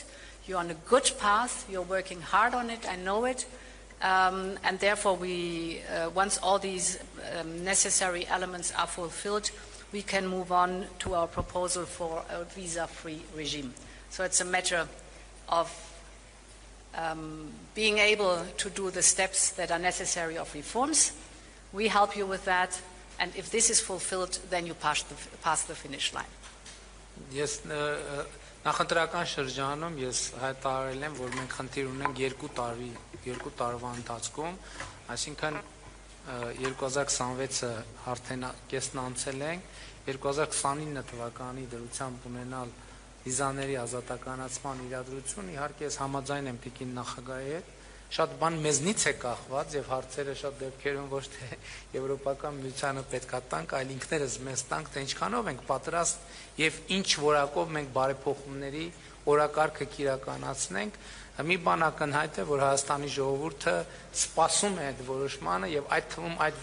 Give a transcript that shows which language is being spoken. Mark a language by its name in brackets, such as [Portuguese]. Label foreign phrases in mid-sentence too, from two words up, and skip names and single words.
[English] You're on a good path, you're working hard on it, I know it, and therefore once all these necessary elements are fulfilled, we can move on to our proposal for a visa-free regime. So it's a matter of being able to do the steps that are necessary of reforms. We help you with that, and if this is fulfilled, then you pass the finish line. [Armenian] Ես նախընտրական շրջանում ես հայտարարել եմ, որ մենք խնդիր ունենք 2 տարվա ընթացքում, այսինքն 2026-ը արդեն կեսն անցել ենք, 2029 թվականի դրությամբ ունենալ վիզաների ազատականացման իրադրություն, իհարկե ես համաձայն եմ Տիկին նախագահի հետ, շատ բան մեզնից է կախված եւ հարցերը շատ դեպքերում ոչ թե Եվրոպական միությանը պետքա տանք, այլ ինքներս մեզ տանք, թե ինչքանով ենք պատրաստ եւ ինչ որակով մենք բարեփոխումների օրակարգը կիրականացնենք։ Մի բան ակնհայտ է, որ Հայաստանի ժողովուրդը սպասում է այդ որոշմանը եւ այդ թվում